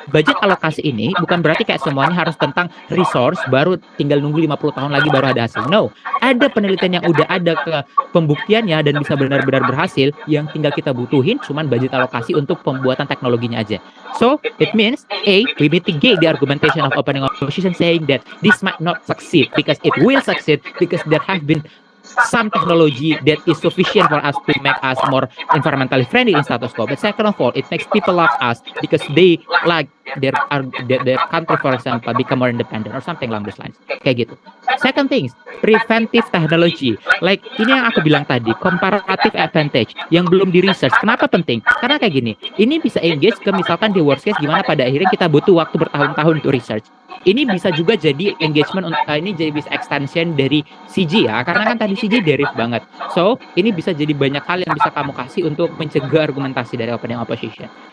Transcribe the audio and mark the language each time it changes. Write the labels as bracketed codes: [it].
[id] Budget alokasi ini bukan berarti kayak semuanya harus tentang resource baru tinggal nunggu 50 tahun lagi baru ada hasil. No, ada penelitian yang udah ada ke pembuktiannya dan bisa benar-benar berhasil, yang tinggal kita butuhin cuman budget alokasi untuk pembuatan teknologinya aja. [en] So it means we mitigate the argumentation of opening opposition saying that this might not succeed, because it will succeed because there have been some technology that is sufficient for us to make us more environmentally friendly in status quo. But second of all, it makes people love us because they like their country, for example, become more independent or something along those lines. [id] Kayak gitu. [en] Second things, preventive technology. [id] Like ini yang aku bilang tadi, comparative advantage yang belum di research. Kenapa penting? Karena kayak gini, ini bisa engage ke misalkan di worst case gimana pada akhirnya kita butuh waktu bertahun-tahun untuk research. Ini bisa juga jadi engagement, ini jadi bisa extension dari CG ya, karena kan tadi CG derive banget. So, ini bisa jadi banyak hal yang bisa kamu kasih untuk mencegah argumentasi dari opening opposition.